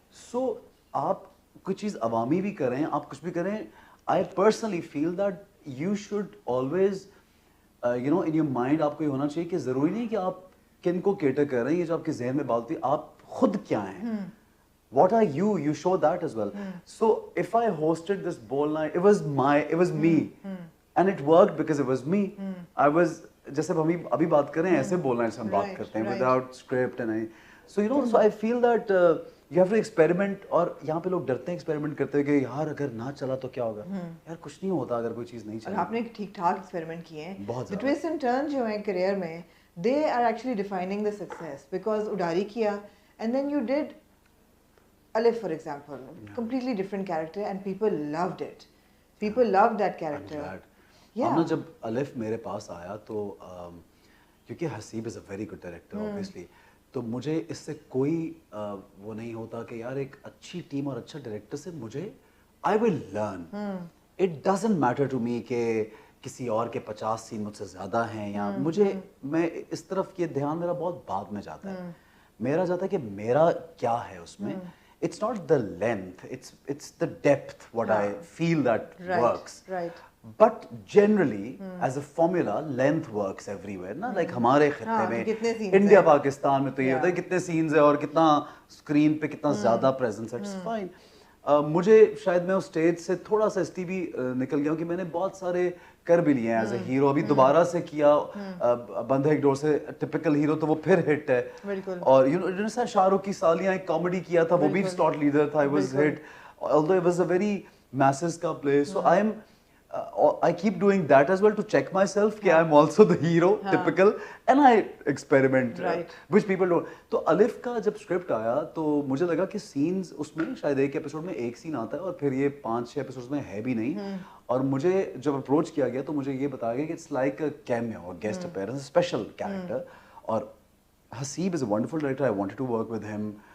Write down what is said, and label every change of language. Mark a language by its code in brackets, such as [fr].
[ur] سو آپ کوئی چیز عوامی بھی کریں, آپ کچھ بھی کریں, [en] I personally feel that you should always in your mind [ur] آپ کو یہ ہونا چاہیے کہ ضروری نہیں کہ آپ کن کو کیٹر کر رہے ہیں, یہ جو آپ کے ذہن میں بات ہوتی ہے آپ خود کیا ہیں, [en] what are you, you show that as well. So if I hosted this ball night, it was me and it worked because it was me. I was, [ur] جیسے ہم ابھی بات کریں ایسے بول رہے ہیں, ہم بات کرتے ہیں [en] without script and so so I feel that you have to experiment. [ur] اور یہاں پہ لوگ ڈرتے ہیں ایکسپیریمنٹ کرتے ہیں کہ یار اگر نہ چلا تو کیا ہوگا, یار کچھ نہیں ہوتا اگر کوئی چیز نہیں چلی. آپ نے ٹھیک ٹھاک ایکسپیریمنٹ کیے ہیں. [en] twist and turn [ur] جو ہیں کریئر میں, [en] they are actually defining the success, because [ur] اڈاری کیا [en] and then you did Alif for example, completely different character and people loved it. People loved that character. [ur] ہم نے جب الف میرے پاس آیا تو کیونکہ حسیب [en] is a very good director obviously, [ur] تو مجھے اس سے کوئی وہ نہیں ہوتا کہ یار ایک اچھی ٹیم اور اچھا ڈائریکٹر سے مجھے [en] I will learn. It doesn't matter to me [ur] کہ کسی اور کے 50 سین مجھ سے زیادہ ہیں, یا مجھے میں اس طرف یہ دھیان میرا بہت بعد میں جاتا ہے. میرا جاتا ہے کہ میرا کیا ہے اس میں. [en] It's not the length, it's the depth what I feel that works. Right. But generally as a formula length works everywhere [ur] نا, like ہمارے خطے میں انڈیا پاکستان میں تو یہ ہوتا ہے کتنے سینز ہیں اور کتنا اسکرین پہ کتنا زیادہ پریزنس ہے, [en] It's fine. [ur] مجھے شاید میں اس اسٹیج سے تھوڑا سا اس لیے بھی نکل گیا ہوں کہ میں نے بہت سارے کر بھی لیے ہیں [en] As a hero. [ur] ابھی دوبارہ سے کیا بندہ ایک ڈور سے ٹپیکل ہیرو, تو وہ پھر ہٹ ہے. اور شاہ رخ کی سالیاں ایک کامیڈی کیا تھا, وہ بھی سلاٹ لیڈر تھا, [en] it was hit although it was a very masses [ur] کا play. [en] So I keep doing that as well to check myself کہ I'm also the hero typical and I experiment which people don't. [ur] تو الف کا جب script آیا تو مجھے لگا کہ سینز اس میں شاید ایک ایپیسوڈ میں ایک سین آتا ہے اور پھر یہ 5-6 ایپیسوڈ میں ہے بھی نہیں. اور مجھے جب اپروچ کیا گیا تو مجھے یہ بتایا گیا کہ [en] It's like a cameo, guest appearance, special character. اور Haseeb is a wonderful director, I wanted to work with him.